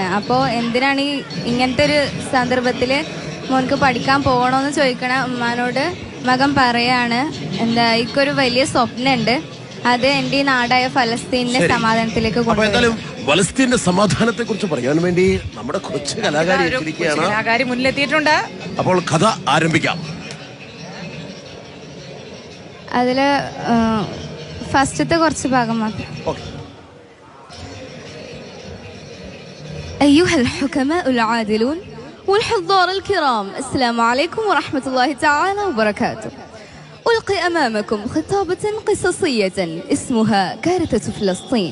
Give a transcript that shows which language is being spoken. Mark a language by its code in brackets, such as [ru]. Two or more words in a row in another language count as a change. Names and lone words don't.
[ml] അപ്പോൾ എന്തിനാണ് ഇങ്ങനത്തെ ഒരു സന്ദർഭത്തിൽ മോൻക്ക് പഠിക്കാൻ പോകണമെന്ന് ചോദിക്കണ ഉമ്മാനോട് മകൻ പറയാണ്, എന്താ എനിക്കൊരു വലിയ സ്വപ്നമുണ്ട്, അത് എൻ്റെ ഈ നാടായ ഫലസ്തീനിന്റെ സമാധാനത്തിലേക്ക് കൊണ്ടുപോകും. ഫലസ്തീന്റെ സമാധാനത്തെ കുറിച്ച് പറയാൻ വേണ്ടി നമ്മുടെ കൊച്ചു കലാകാരി മുന്നിലെത്തിയിട്ടുണ്ട്. അപ്പോൾ കഥ ആരംഭിക്കാം. അതില് ഫസ്റ്റത്തെ കുറച്ച് ഭാഗം മാത്രം. [ar] أيها الحكماء العادلون والحضار الكرام، السلام عليكم ورحمة الله تعالى وبركاته. ألقي أمامكم خطابة قصصية اسمها كارثة فلسطين.